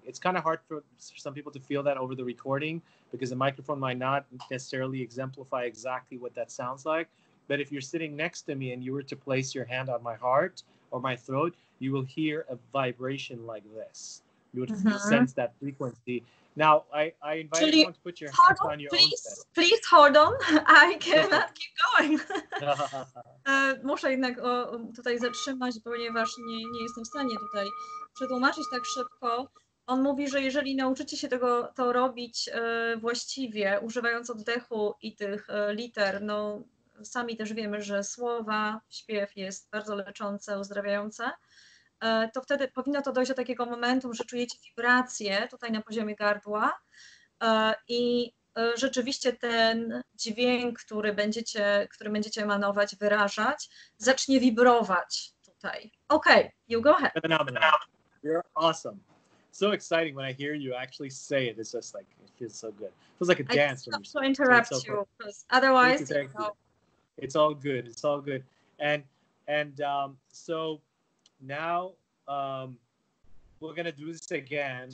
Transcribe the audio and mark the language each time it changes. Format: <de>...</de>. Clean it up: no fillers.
<en>It's kind of hard for some people to feel that over the recording because the microphone might not necessarily exemplify exactly what that sounds like. But if you're sitting next to me and you were to place your hand on my heart or my throat, you will hear a vibration like this. You would sense that frequency. Now, I invite everyone to put your hands on your own set. Please hold on. I cannot keep going.</en> <pl>Muszę jednak tutaj zatrzymać, ponieważ nie jestem w stanie tutaj przetłumaczyć tak szybko. On mówi, że jeżeli nauczycie się to robić właściwie, używając oddechu i tych liter, no sami też wiemy, że słowa, śpiew jest bardzo leczące, uzdrawiające, to wtedy powinno to dojść do takiego momentu, że czujecie wibrację tutaj na poziomie gardła i rzeczywiście ten dźwięk, który będziecie emanować, wyrażać, zacznie wibrować tutaj.</pl> <en>Okay, you go ahead. Phenomenal. You're awesome. So exciting when I hear you actually say it. It's just like, it feels so good. It feels like a dance. I just want to interrupt you, because otherwise, it's all good. It's all good. And so now we're going to do this again.</en>